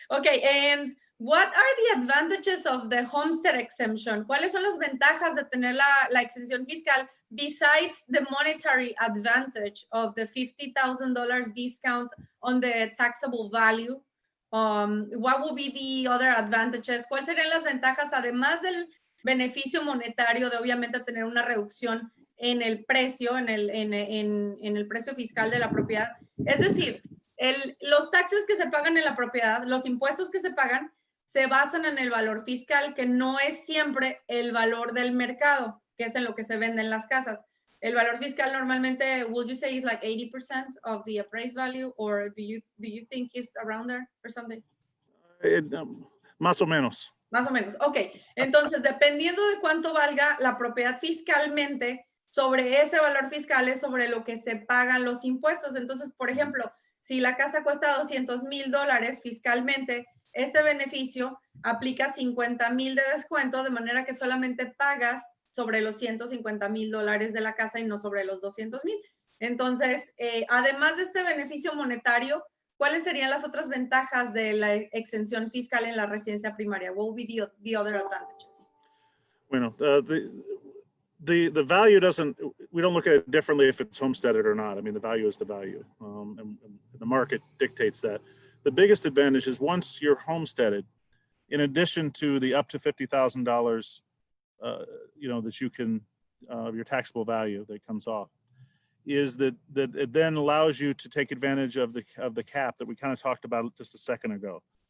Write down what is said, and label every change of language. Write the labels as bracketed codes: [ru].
[en] Okay, and what are the advantages of the Homestead Exemption? [es] ¿Cuáles son las ventajas de tener la exención fiscal [en] besides the monetary advantage of the $50,000 discount on the taxable value? What would be the other advantages? [es] ¿Cuáles serían las ventajas, además del beneficio monetario de obviamente tener una reducción en el precio, en el precio fiscal de la propiedad? Es decir, los taxes que se pagan en la propiedad, los impuestos que se pagan, se basan en el valor fiscal, que no es siempre el valor del mercado, que es en lo que se venden las casas. El valor fiscal normalmente, [en] would you say, is like 80% of the appraised value, or do you think it's around there or something? [es] Más o menos. Más o menos, ok. Entonces, dependiendo de cuánto valga la propiedad fiscalmente, sobre ese valor fiscal es sobre lo que se pagan los impuestos. Entonces, por ejemplo, si la casa cuesta $200,000 fiscalmente, este beneficio aplica 50,000 de descuento, de manera que solamente pagas sobre los $150,000 de la casa y no sobre los 200,000. Entonces, además de este beneficio monetario, ¿cuáles serían las otras ventajas de la exención fiscal en la residencia primaria? [en] What would be the other advantages? Bueno, the value doesn't, we don't look at it differently if it's homesteaded or not. I mean, the value is the value, and the market dictates that. The biggest advantage is once you're homesteaded, in addition to the up to $50,000, that you can, your taxable value that comes off, is that it then allows you to take advantage of the cap that we kind of talked about just a second ago.